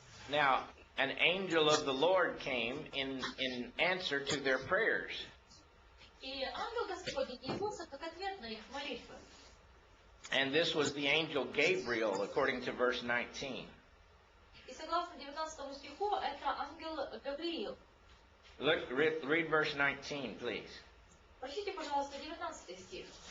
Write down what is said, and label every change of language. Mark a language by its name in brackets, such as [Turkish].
[English] Now, an angel of the Lord came in answer to their prayers. [Russian] И ангел Господень явился как ответ на их молитвы. [English] And this was the angel Gabriel, according to verse 19. [Russian] И согласно 19 стиху, это ангел Гавриил. [English] Look, read verse 19, please. [Russian] Прочтите, пожалуйста, 19 стих.